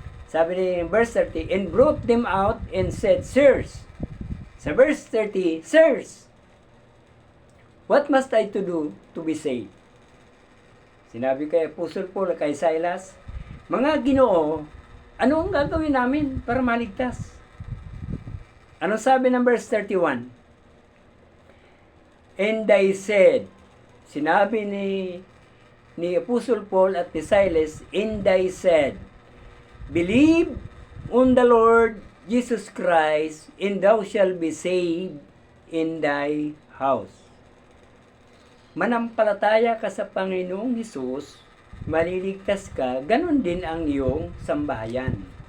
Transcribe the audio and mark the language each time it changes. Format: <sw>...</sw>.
<tl>Sabi ni</tl> <en>verse 30, and brought them out and said, sirs. Sa verse 30, sirs, what must I to do to be saved?</en> <tl>Sinabi kay Apostle Paul, kay Silas, mga Ginoo, ano ang gagawin namin para maligtas? Ano sabi ng verse 31?</tl> <en>And I said,</en> <tl>sinabi ni Apostle Paul at ni Silas,</tl> <en>and I said, believe on the Lord Jesus Christ, and thou shalt be saved in thy house.</en> <tl>Manampalataya ka sa Panginoong Hesus, maliligtas ka, ganun din ang iyong sambahayan.</tl>